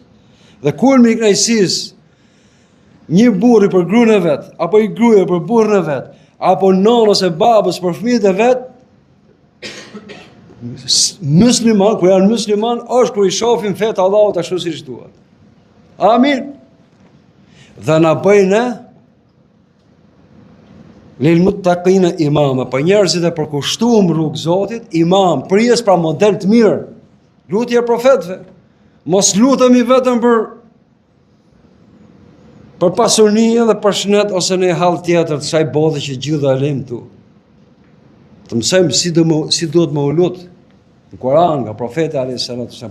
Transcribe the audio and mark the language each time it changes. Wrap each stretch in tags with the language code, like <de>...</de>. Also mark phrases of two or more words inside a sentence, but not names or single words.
<sq>Dhe kulmi i kënaqësisë, një burri për gruën e vet, apo i gruaja për burrin e vet, apo nonës ose babës për fëmijët e vet, musliman, kur janë musliman, është kur i shohin fetë Allahut ashtu siç duhet. Amin. Dhe na bëjnë</sq> <ar>للمتقين إماما,</ar> <sq>për njerëzit e përkushtuar rrugë Zotit, imam, prijes pra model të mirë. Lutje e profetëve. Mos lutemi vetëm për pasurinë dhe për shëndet ose në hall tjetër të kësaj bote që gjithë e lëm tu. Të mësojmë si duhet më lut në Kur'an nga profeti</sq> <ar>عليه السلام.</ar>